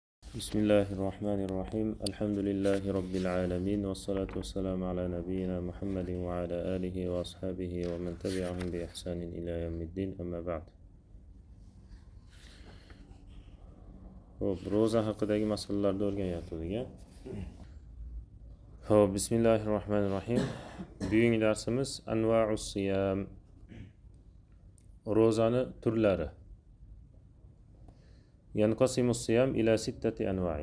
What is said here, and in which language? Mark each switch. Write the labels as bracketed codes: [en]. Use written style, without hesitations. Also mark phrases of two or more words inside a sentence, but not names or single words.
[ar] بسم الله الرحمن الرحيم الحمد لله رب العالمين والصلاة والسلام على نبينا محمد وعلى آله وأصحابه ومن تبعهم بإحسان إلى يوم الدين أما بعد. [uz] روزا haqidagi masalalarni o'rganyapmiz. Xo'p, [ar] بسم الله الرحمن الرحيم. [uz] Bugungi darsimiz [ar] أنواع الصيام. [uz] Ro'zani turlari. [ar] ينقسم الصيام إلى ستة أنواع.